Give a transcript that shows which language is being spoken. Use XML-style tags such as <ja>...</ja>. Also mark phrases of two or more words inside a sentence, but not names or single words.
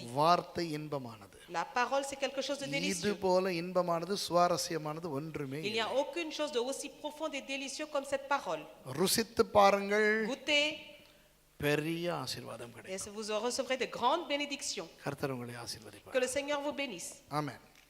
<ta>வார்த்தை இன்பமானது.</ta> <fr>La parole, c'est quelque chose de</fr> <ta>இது</ta> <fr>délicieux.</fr> <ta>போல இன்பமானது சுவாரஸ்யமானது ஒன்றுமே</ta> <fr>Il n'y a aucune chose de aussi profonde et délicieux comme cette parole.</fr> <ta>ருசித்து பாருங்கள்,</ta> <fr>Goûtez</fr> <ta>பெரிய ஆசீர்வாதம்</ta> <fr>et</fr> <ta>கிடைக்கும்.</ta> <fr>vous recevrez de grandes bénédictions.</fr> <ta>கர்த்தர் உங்களை ஆசீர்வதிப்பார்.</ta> <fr>Que le Seigneur vous bénisse.</fr> <ta>ஆமென்.</ta>